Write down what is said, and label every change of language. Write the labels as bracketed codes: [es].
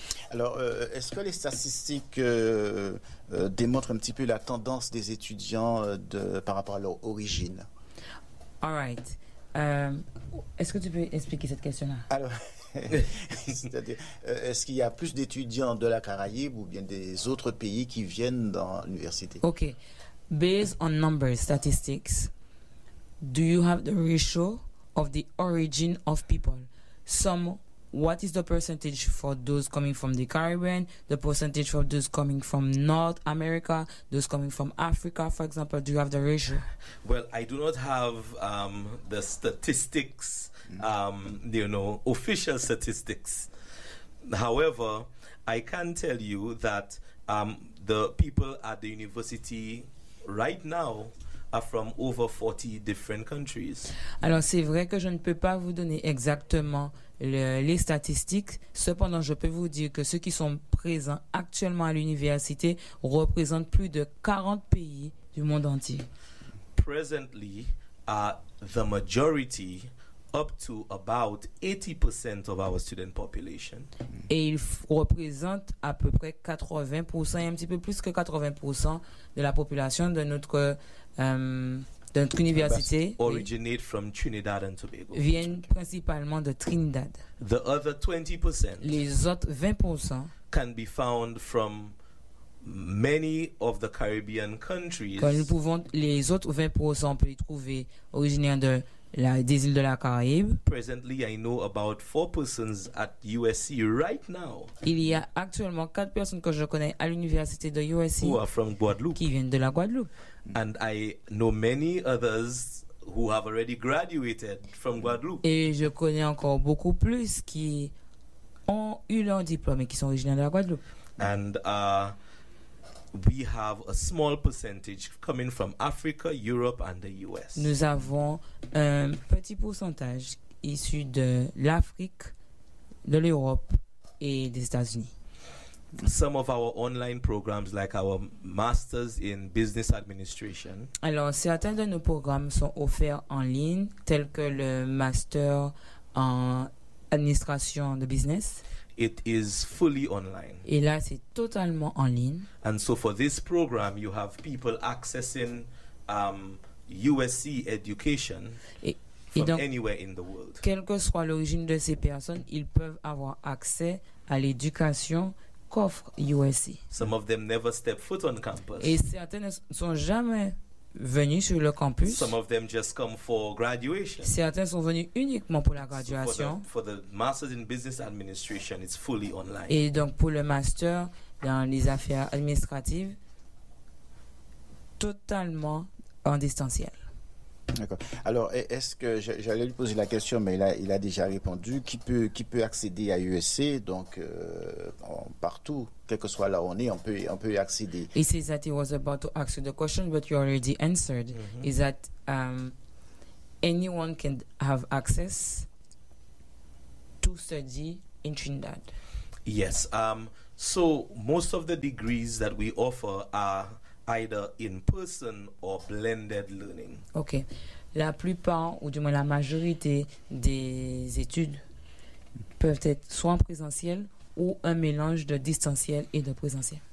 [fr] Alors, est-ce que les statistiques démontrent un petit peu la tendance des étudiants par rapport à leur origine? [en] All right. [fr] Est-ce que tu peux expliquer cette question-là? Alors, c'est-à-dire, est-ce qu'il y a plus d'étudiants de la Caraïbe ou bien des autres pays qui viennent dans l'université? Ok. [en] Based on numbers, statistics, do you have the ratio of the origin of people? Some what is the percentage for those coming from the Caribbean, the percentage for those coming from North America, those coming from Africa, for example? Do you have the ratio? Well, I do not have the statistics, you know, official statistics. However, I can tell you that the people at the university right now are from over 40 different countries. [fr] Alors, c'est vrai que je ne peux pas vous donner exactement les statistiques. Cependant, je peux vous dire que ceux qui sont présents actuellement à l'université représentent plus de 40 pays du monde entier. [en] Presently, the majority, up to about 80% of our student population. [fr] Et ils représentent à peu près 80%, un petit peu plus que 80% de la population de notre notre université. [en] Originate from Trinidad and Tobago. [fr] Viennent principalement de Trinidad. [en] The other 20%. [fr] Les autres 20%. [en] Can be found from many of the Caribbean countries. [fr] Quand nous pouvons les autres 20% peut y trouver originaire de des îles de la Caraïbe. [en] Presently, I know about 4 persons at USC right now. [fr] Il y a actuellement 4 personnes que je connais à l'université de USC. [en] Who are from Guadeloupe. [fr] Qui viennent de la Guadeloupe. [en] And I know many others who have already graduated from Guadeloupe. [fr] Et je connais encore beaucoup plus qui ont eu leur diplôme et qui sont originaires de la Guadeloupe. [en] And we have a small percentage coming from Africa, Europe, and the US. [fr] Nous avons un petit pourcentage issu de l'Afrique, de l'Europe et des États-Unis. [en] Some of our online programs, like our masters in business administration. [fr] Alors, certains de nos programmes sont offerts en ligne, tels que le master en administration de business. [en] It is fully online. [fr] Et là, c'est totalement en ligne. [en] And so for this program, you have people accessing USC education from anywhere in the world. [fr] Quelle que soit l'origine de ces personnes, ils peuvent avoir accès à l'éducation qu'offre USC. [en] Some of them never step foot on campus. [fr] Et certains ne sont jamais venus sur le campus. [en] Some of them just come for graduation. [fr] Certains sont venus uniquement pour la graduation. [en] So for the master's in business administration, it's fully online. [fr] Et donc pour le master dans les affaires administratives, totalement en distanciel. D'accord. Alors, est-ce que j'allais lui poser la question, mais il a déjà répondu. Qui peut accéder à USC, donc partout, quel que soit là où on est, on peut y accéder. [en] He says that he was about to ask you the question, but you already answered. Mm-hmm. Is that anyone can have access to study in Trinidad? Yes. So most of the degrees that we offer are either in person or blended learning. Okay. [fr] La plupart, ou du moins la majorité des études peuvent être soit en présentiel ou un mélange de distanciel et de présentiel.